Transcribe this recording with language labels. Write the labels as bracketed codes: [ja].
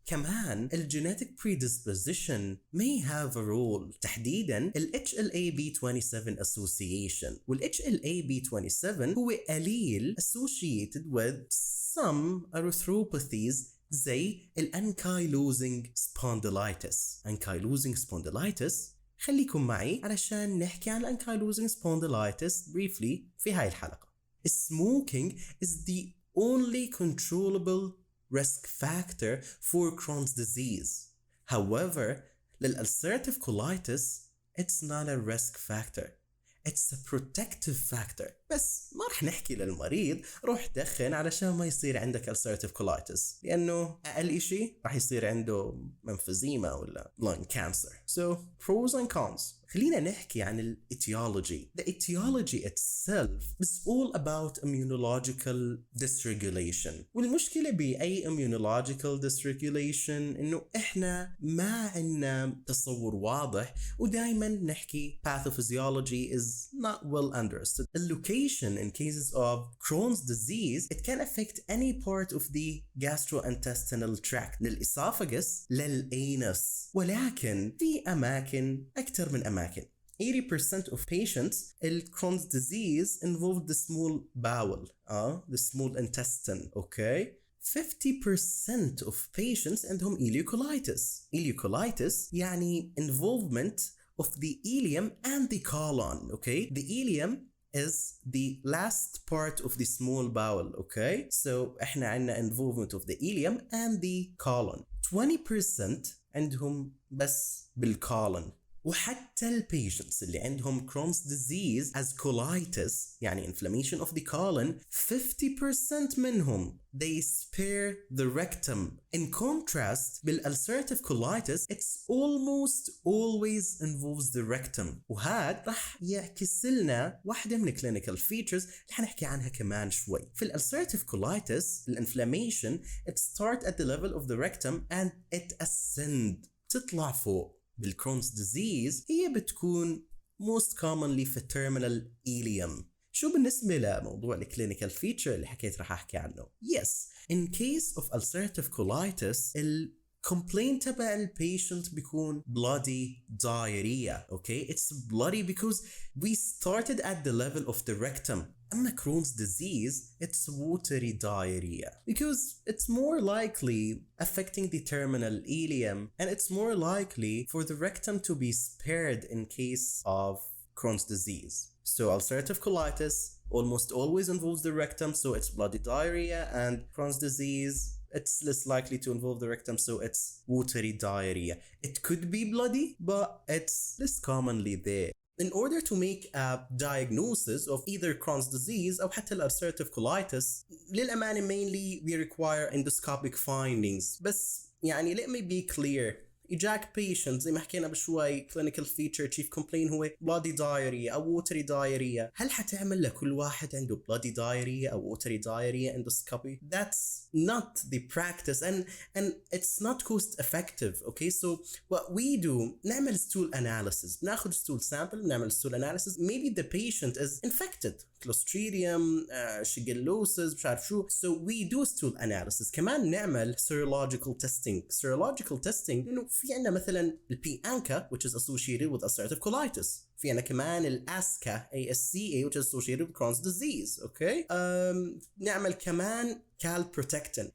[ar] كمان [en] genetic predisposition may have a role. [ar] تحديداً ال HLA-B27 association. [en] وال HLA-B27 هو allele associated with some erythropathies [ar] زي ال [en] Ankylosing Spondylitis. [ar] Ankylosing Spondylitis، [en] خليكم معي علشان نحكي عن Ankylosing Spondylitis briefly [ar] في هاي الحلقة. [en] Smoking is the only controllable risk factor for Crohn's disease. However, [ar] للulcerative colitis, [en] it's not a risk factor. It's a protective factor. [ar] بس ما رح نحكي للمريض روح دخن علشان ما يصير عندك ulcerative colitis، لأنه أقل إشي رح يصير عنده [en] emphysema ولا lung cancer. So pros and cons. [ar] خلينا نحكي عن ال etiology. [en] The etiology itself is all about immunological dysregulation. [ar] والمشكلة بأي immunological dysregulation إنه إحنا ما عنا تصور واضح، ودائما نحكي [en] pathophysiology is not well understood. Location in cases of Crohn's disease, it can affect any part of the gastrointestinal tract [ar] من الإسافغس للأنس، ولكن في أماكن أكثر من أماكن. [en] 80% of patients in Crohn's disease involve the small bowel, the small intestine, okay? 50% of patients [ar] عندهم [en] ileocolitis. Ileocolitis يعني involvement of the ileum and the colon, okay? The ileum is the last part of the small bowel, okay? So [ar] احنا عنا [en] involvement of the ileum and the colon. [ar] 20% عندهم بس بالcolon. وحتى البيشنتس اللي عندهم [en] Crohn's disease as colitis يعني inflammation of the colon, [ar] 50% منهم [en] they spare the rectum. In contrast بالulcerative colitis, it's almost always involves the rectum. [ar] وهذا رح يعكس لنا واحدة من clinical features اللي حنحكي عنها كمان شوي. [en] في ulcerative colitis الانفلامation it start at the level of the rectum and it ascend [ar] تطلع فوق. بالكرونز disease هي بتكون [en] most commonly في terminal ileum. [ar] شو بالنسبة لموضوع الكلينيكال فيتشر اللي حكيت رح أحكي عنه؟ [en] Yes, in case of ulcerative colitis, complaint تبع البيشنت بيكون bloody diarrhea, okay? It's bloody because we started at the level of the rectum. [ar] أما [en] Crohn's disease, it's watery diarrhea because it's more likely affecting the terminal ileum and it's more likely for the rectum to be spared in case of Crohn's disease. So ulcerative colitis almost always involves the rectum, so it's bloody diarrhea, and Crohn's disease, it's less likely to involve the rectum, so it's watery diarrhea. It could be bloody, but it's less commonly there. in order to make a diagnosis of either Crohn's disease [ar] أو حتى ulcerative colitis للأمانة [en] mainly we require endoscopic findings. [ar] بس يعني [en] let me be clear. [ar] إجاك patient زي ما حكينا بشوي [en] clinical feature chief complaint هو bloody diarrhea أو watery diarrhea. [ar] هل حتعمل لكل واحد عنده [en] bloody diarrhea أو watery diarrhea endoscopy? That's not the practice and it's not cost effective. Okay, so what we do [ar] نعمل stool analysis. ناخد stool sample نعمل stool analysis. [en] Maybe the patient is infected Clostridium, shigellosis [ar] مش عارف شو. [en] So we do stool analysis. [ar] كمان نعمل serological testing. [en] Serological testing [ar] إنه في عنا مثلا البي-ANCA [en] which is associated with ulcerative colitis. [ar] في عنا كمان الأسكا [en] ASCA which is associated with Crohn's disease. Okay. [ar] نعمل كمان [en] calprotectin.